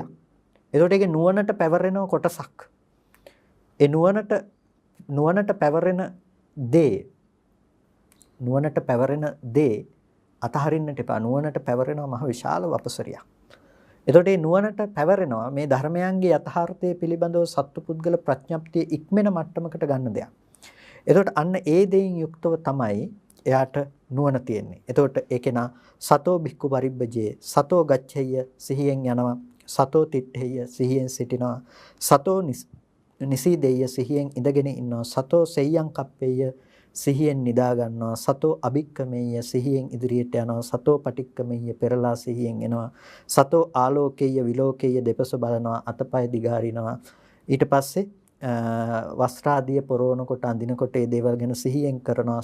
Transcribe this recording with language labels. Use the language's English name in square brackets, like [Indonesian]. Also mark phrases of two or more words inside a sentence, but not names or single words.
[Sinhala] ඒකට ඒකේ නුවණට පැවරෙන කොටසක්. ඒ නුවණට පැවරෙන දේ අතහරින්නට එපා. නුවණට පැවරෙනවා මහ විශාල වපසරියක්. එතකොට මේ නුවණට පැවරෙනවා මේ ධර්මයන්ගේ යථාර්ථය පිළිබඳව සත්පුද්ගල ප්‍රඥප්තිය ඉක්මන මට්ටමකට ගන්න දෙයක්. එතකොට අන්න ඒ දෙයින් යුක්තව තමයි එයාට නුවණ තියෙන්නේ. එතකොට ඒකේනා [Pali] සතෝ බික්කු පරිබ්බජේ සතෝ ගච්ඡෙය [Sinhala] සිහියෙන් යනවා. [Pali] සතෝ තිට්ඨෙය [Sinhala] සිහියෙන් සිටිනවා. [Pali] සතෝ නිසීදෙය [Sinhala] සිහියෙන් ඉඳගෙන ඉන්නවා. [Pali] සතෝ සෙය්‍යං කප්පෙය [Sinhala] සිහියෙන් නිදා ගන්නවා. [Pali] සතෝ අභික්කමෙය [Sinhala] සිහියෙන් ඉදිරියට යනවා. [Pali] සතෝ පටික්කමෙය [Sinhala] පෙරලා සිහියෙන් එනවා. [Pali] සතෝ ආලෝකේය විලෝකේය [Sinhala] දෙපස බලනවා. අතපය දිගාරිනවා. ඊට පස්සේ වස්ත්‍රාදිය පොරවනකොට අඳිනකොට මේ දේවල් ගැන සිහියෙන් කරනවා.